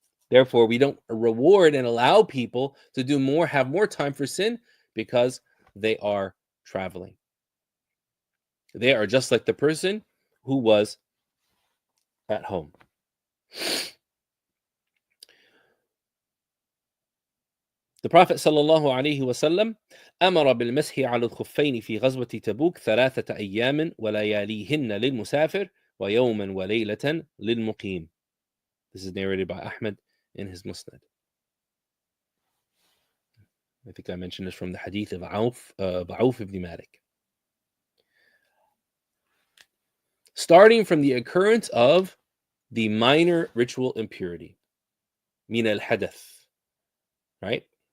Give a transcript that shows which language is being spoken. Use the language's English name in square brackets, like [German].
[English] Therefore, we don't reward and allow people to do more, have more time for sin because they are traveling. They are just like the person who was at home. The Prophet [Arabic] sallallahu alaihi wasallam أمر بالمسح على الخفين في غزوة تبوك 3 أيام ولياليهن للمسافر ويوما وليلة للمقيم. [English] This is narrated by Ahmad in his Musnad. I think I mentioned this from the hadith of Auf ibn Malik. Starting from the occurrence of the minor ritual impurity, min al-hadath, right?